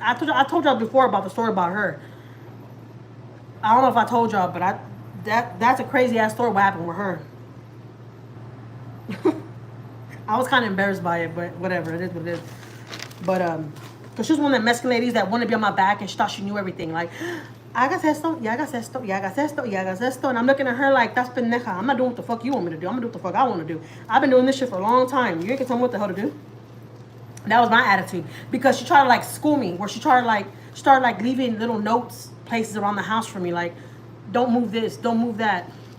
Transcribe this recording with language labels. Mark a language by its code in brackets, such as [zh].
[en] I told y'all before about the story about her. I don't know if I told y'all, but that's a crazy ass story what happened with her. I was kind of embarrassed by it, but whatever, it is what it is. But because she was one of the Mexican ladies that wanted to be on my back and she thought she knew everything. [es] Like, hagas esto, y hagas esto, y hagas esto, y hagas esto. [en] And I'm looking at her like, that's pendeja. I'm not doing what the fuck you want me to do. I'm gonna do what the fuck I want to do. I've been doing this shit for a long time. You ain't gonna tell me what the hell to do. That was my attitude. Because she tried to like school me, where she started like leaving little notes, places around the house for me, like, don't move this, don't move that.